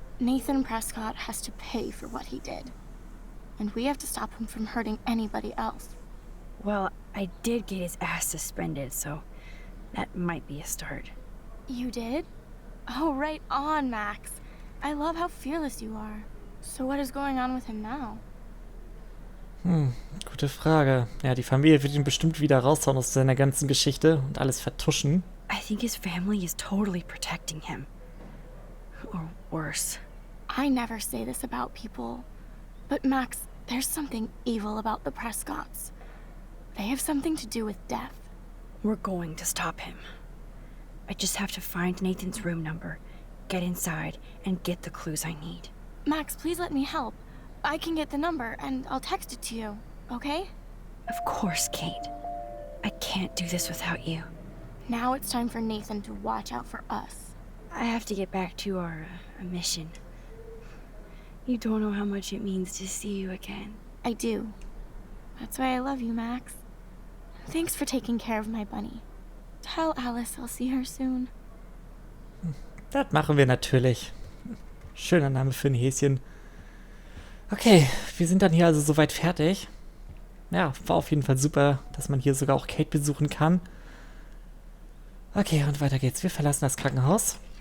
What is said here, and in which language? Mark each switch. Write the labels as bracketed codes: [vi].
[en] Nathan Prescott has to pay for what he did. And we have to stop him from hurting anybody else. Well, I did get his ass suspended, so that might be a start. You did? Oh, right on, Max. I love how fearless you are. So what is going on with him now? [de] Gute Frage. Ja, die Familie wird ihn bestimmt wieder raushauen aus seiner ganzen Geschichte und alles vertuschen. [en] I think his family is totally protecting him. Or worse. I never say this about people. But Max, there's something evil about the Prescotts. They have something to do with death. We're going to stop him. I just have to find Nathan's room number, get inside, and get the clues I need. Max, please let me help. I can get the number, and I'll text it to you, okay? Of course, Kate. I can't do this without you. Now it's time for Nathan to watch out for us. I have to get back to our mission. You don't know how much it means to see you again. I do. That's why I love you, Max. Thanks for taking care of my bunny. Tell Alice I'll see her soon. [de] Das machen wir natürlich. Schöner Name für ein Häschen. Okay, wir sind dann hier also soweit fertig. Ja, war auf jeden Fall super, dass man hier sogar auch Kate besuchen kann. Okay, und weiter geht's. Wir verlassen das Krankenhaus.